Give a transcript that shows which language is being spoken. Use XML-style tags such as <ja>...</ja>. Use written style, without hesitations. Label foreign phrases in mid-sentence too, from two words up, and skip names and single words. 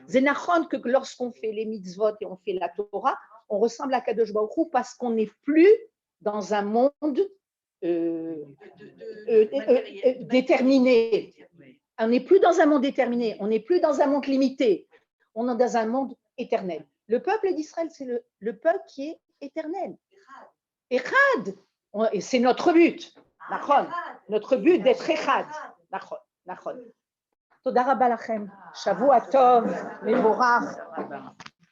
<fr>C'est nachon que lorsqu'on fait les mitzvot et on fait la Torah, on ressemble à Kadosh Baruch Hu parce qu'on n'est plus dans un monde déterminé. On n'est plus dans un monde déterminé, on n'est plus dans un monde limité, on est dans un monde éternel. Le peuple d'Israël, c'est le peuple qui est éternel. Echad, et c'est notre but. Notre but d'être Echad.</fr> <he>תודה רבה לכם. שבוע טוב, מבורך.</he>